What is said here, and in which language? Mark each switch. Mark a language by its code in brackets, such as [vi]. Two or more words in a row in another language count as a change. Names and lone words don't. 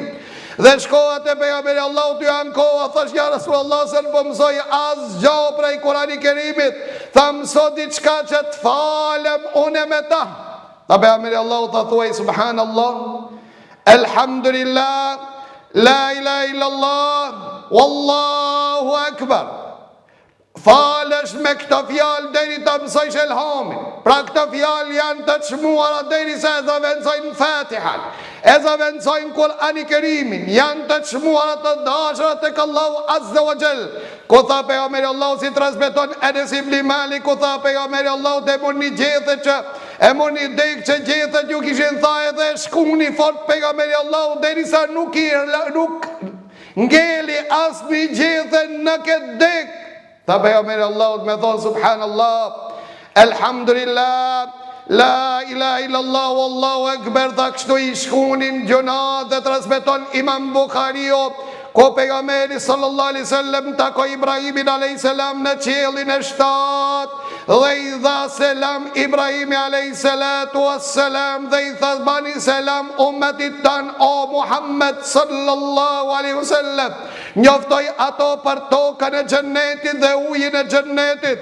[sq] Dhe shkohat e pejgamberi Allahut, ju ankoha, thash ja Rasulullah, se në po mësoj as gjo prej Kur'ani Kerimit. tha mëso diçka që të falem une me ta. Tha pejgamberi Allahut tha thuaj [ar] سبحان الله، الحمد لله, لا إله إلا الله، والله أكبر. [sq] Falesh me këto fjalë deri ta mësojsh elhamin. Pra këto fjalë janë të çmuara deri sa e zaventësojnë Fatihan, e zaventësojnë Kur'ani Kerimin, janë të çmuara të dashura tek Allahu [ar] عز وجل. [sq] Ku tha pejgamberi Allahu si transmeton Enes ibn Malik, ku tha pejgamberi Allahu te moni gjethet që e moni dek që gjethet ju kishin tha edhe shkuni fort pejgamberi Allahu derisa nuk ngeli asnjë gjethet në këtë dek. Tha pejgamberi Allahut me thonë [ar] سبحان الله، الحمد لله, لا إله إلا الله، والله أكبر. [sq] Tha kështu i shkunin gjunat dhe transmeton Imam Bukhariu, ko pejgamberi [ar] صلى الله عليه وسلم [sq] takoi Ibrahimin [ar] عليه السلام [sq] në qiellin e 7 dhe i dha selam Ibrahimi [ar] عليه الصلاة والسلام [sq] dhe i tha bani selam ummetit tan o Muhammed [ar] صلى الله عليه وسلم, [sq] njoftoj ato për tokën e xhennetit dhe ujin e xhennetit.